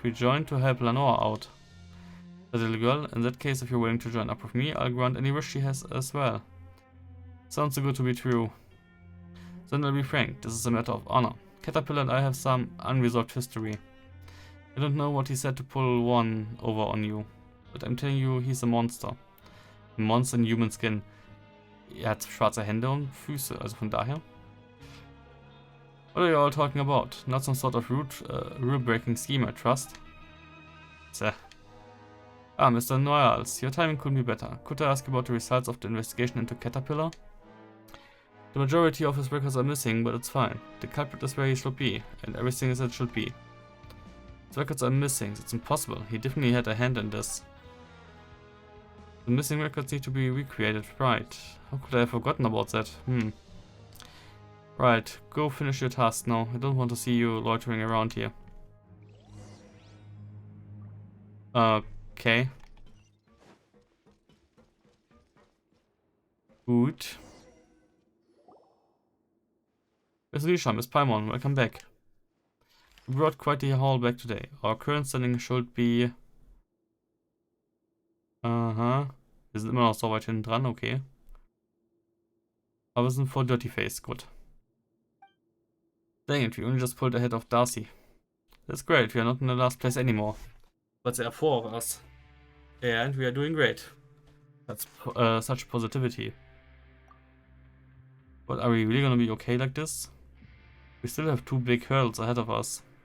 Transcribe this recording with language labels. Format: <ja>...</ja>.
<en>We joined to help Lenore out. The little girl, in that case, if you're willing to join up with me, I'll grant any wish she has as well. Sounds too good to be true. Then I'll be frank, this is a matter of honor. Caterpillar and I have some unresolved history. I don't know what he said to pull one over on you, but I'm telling you, he's a monster. A monster in human skin.</en> <de>Er hat schwarze Hände und Füße, also von daher.</de> <en>What are you all talking about? Not some sort of rule-breaking scheme, I trust. Tja. Mr. Noyals, your timing couldn't be better. Could I ask about the results of the investigation into Caterpillar? The majority of his records are missing, but it's fine. The culprit is where he should be, and everything is as it should be. His records are missing, it's impossible. He definitely had a hand in this. The missing records need to be recreated, right. How could I have forgotten about that? Right, go finish your task now. I don't want to see you loitering around here. Okay.</en> <de>Gut.</de> <en>Miss Risha, Miss Paimon, welcome back. We brought quite the haul back today. Our current standing should be...</en> <de>Wir sind immer noch so weit hinten dran, okay. Aber wir sind vor Dirty Face, gut.</de> <en>Dang it, we only just pulled ahead of Darcy. That's great, we are not in the last place anymore. But there are 4 of us. And we are doing great. That's such positivity. But are we really gonna be okay like this? We still have 2 big hurdles ahead of us.</en>